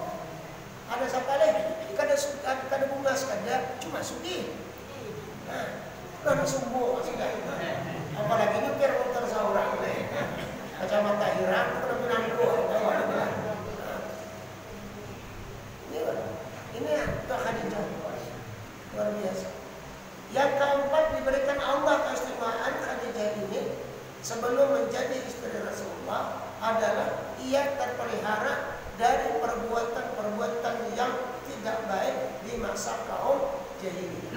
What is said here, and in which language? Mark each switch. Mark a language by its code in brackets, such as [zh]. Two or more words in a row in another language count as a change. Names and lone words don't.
[bjn] Ada sekali kada bungas kada cuma sugih. Nah, kada sombong sudah. Apalagi nyupir motor seorang kacamata hirang kada menangguh. [id] Ini Khadijah luar biasa. Yang keempat diberikan Allah keistimewaan Khadijah ini sebelum menjadi istri Rasulullah adalah ia terpelihara dari perbuatan-perbuatan yang tidak baik di masa kaum jahiliyah.